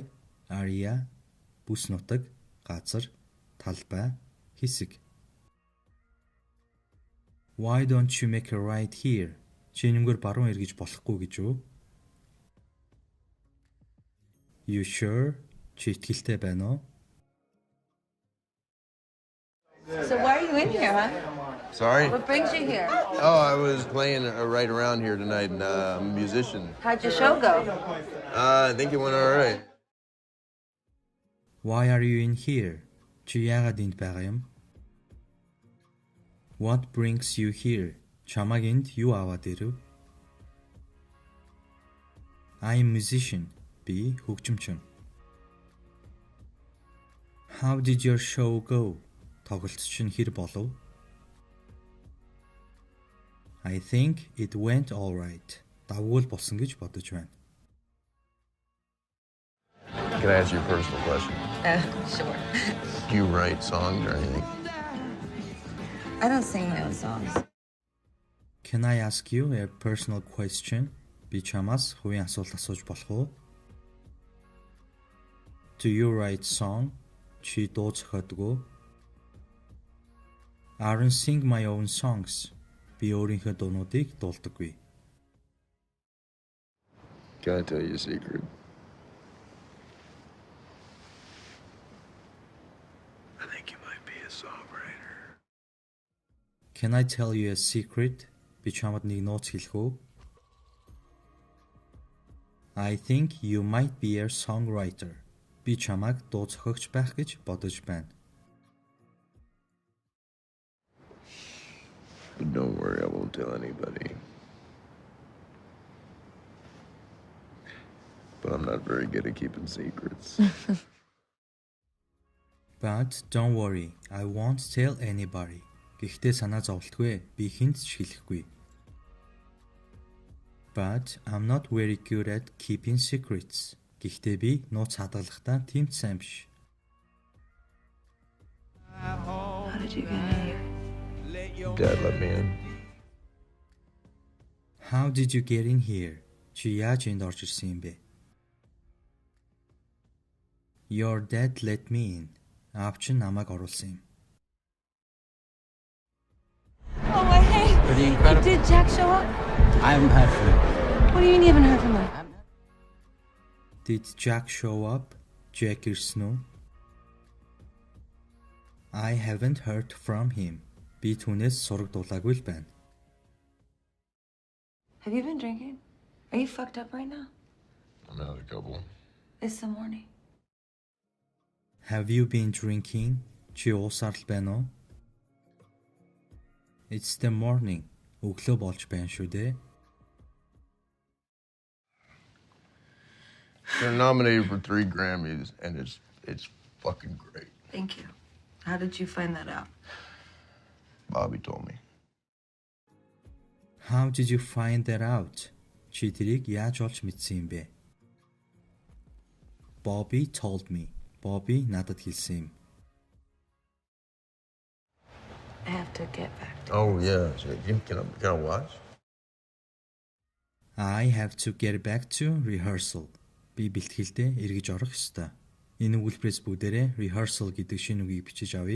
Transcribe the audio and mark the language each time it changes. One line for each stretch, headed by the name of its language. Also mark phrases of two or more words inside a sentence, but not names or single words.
Mongolian: Area, бүс нутаг, газар, талбай, хэсэг.
English: Why don't you make a right here?
Mongolian: Чи нэмгээр баруун эргэж болохгүй гэж үү?
English: You sure?
Mongolian: Чи итгэлтэй байна уу?
English: So why are you in here, huh? Sorry? What brings you here? Oh, I was playing right around here tonight, and I'm a musician. How'd your show go? I think it went all right. Why are you in here?
Mongolian: Чи яагаад энд байгаа юм?
English: What brings you here?
Mongolian: Чамайг энд юу аваад ирэв?
English: I'm a musician.
Mongolian: Би хөгжимчин.
English: How did your show go?
Mongolian: Тоглолт чинь хэр болов?
English: I think it went all right.
Mongolian: Давгүй л болсон гэж бодож байна.
English: Can I ask you a personal question? Sure. Do you write songs or anything? I don't sing my own songs. Can I ask you a personal question?
Mongolian: Би чамаас хувийн асуулт асууж болох уу?
English: Do you write song?
Mongolian: Чи дуу зохиодог уу?
English: I don't sing my own songs.
Mongolian: Би өөрийнхөө дуунуудыг дуулдаггүй.
English: Can I tell you a secret? I think you might be a songwriter. Can I tell you a secret?
Mongolian: Би чамд нэг нууц хэлэх үү?
English: I think you might be a songwriter.
Mongolian: Би чамайг дуу зохиогч байх гэж бодож байна.
English: But don't worry, I won't tell anybody. But I'm not very good at keeping secrets. But don't worry, I won't tell anybody.
Mongolian: Гэхдээ санаа зовлтгүй, би хүнд ч хэлэхгүй.
English: But I'm not very good at keeping secrets.
Mongolian: Гэхдээ би нууц хадгалахдаа тийм ч сайн биш.
English: How did you get here? Dad let me in. How did you get in here?
Mongolian: Чи яаж энд орж ирсэн юм бэ?
English: Your dad let me in.
Mongolian: Аав чинь намайг оруулсан юм.
English: Oh, hey. Pretty incredible. Did Jack show up? I haven't heard from him. What do you mean you haven't heard from him? Did Jack show up?
Mongolian: Jack ирсэн үү?
English: I haven't heard from him.
Mongolian: Би түүнээс сураг дуулаагүй л байна.
English: Have you been drinking? Are you fucked up right now? I'm out a couple. It's the morning. Have you been drinking?
Mongolian: Чи уусаар л байна уу?
English: It's the morning.
Mongolian: Өглөө болж байна шүү дээ.
English: They're nominated for 3 Grammys, and it's fucking great. Thank you. How did you find that out? Bobby told me. How did you find that out?
Mongolian: Чи тэрийг яаж олж мэдсэн юм бэ?
English: Bobby told me.
Mongolian: Bobby надад хэлсэн юм.
English: I have to get back to Oh yeah. So can I watch? I have to get back to rehearsal.
Mongolian: Би бэлтгэлдээ эргэж орох ёстой. Энэ өгүүлбэрээс бүгдээрээ rehearsal гэдэг шинэ үгийг бичиж авъя.